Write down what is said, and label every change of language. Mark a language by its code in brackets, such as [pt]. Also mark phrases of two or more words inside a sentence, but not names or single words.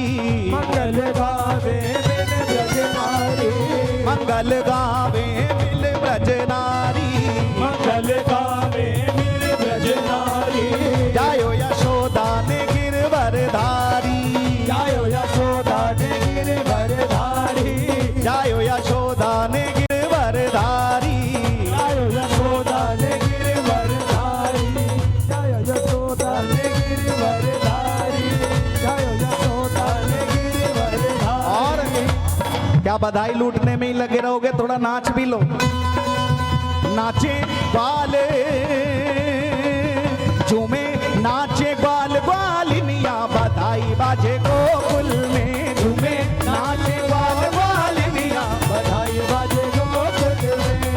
[bra] मंगल गावे बिन ब्रज नारी मंगल गावे मिल ब्रज नारी मंगल गावे बिन ब्रज नारी जायो यशोदा ने गिरवरधारी जायो यशोदा ने गिरवरधारी जायो यशोदा ने गिरवरधारी जायो यशोदा ने गिरवरधारी जायो यशोदा ने गिरवरधारी जायो यशोदा ने गिरवरधारी। [hi] और क्या बधाई लूटने में ही लगे रहोगे, थोड़ा नाच भी लो। [bra] नाचे वाले झूमे नाचे ग्वाल ग्वालिनिया बधाई बाजे गोकुल में झूमे नाचे ग्वाल ग्वालिनिया बधाई बाजे गोकुल में